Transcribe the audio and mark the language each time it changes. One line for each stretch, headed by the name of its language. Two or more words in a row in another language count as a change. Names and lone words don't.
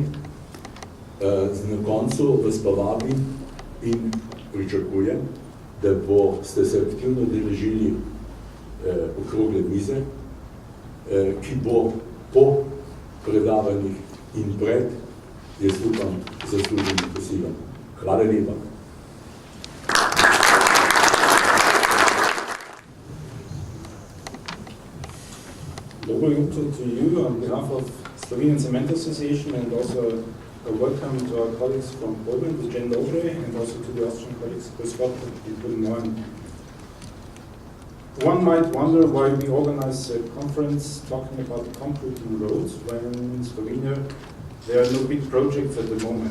Slovenian: Na koncu vas pa vabim in pričakujem, da ste se aktivno deležili okrogle mize, ki bo po predavanjih in pred, jaz upam, zasluženim kosilom. Hvala lepa. Dobro jutro
English: to you on behalf of Slovenian Cement Association, and also a welcome to our colleagues from Poland,
Polish: Jen Dobre,
English: and also to the Austrian colleagues, Chris Gottlieb and
German: Guten Morgen.
English: One might wonder why we organize a conference talking about concreting roads when in Slovenia there are no big projects at the moment.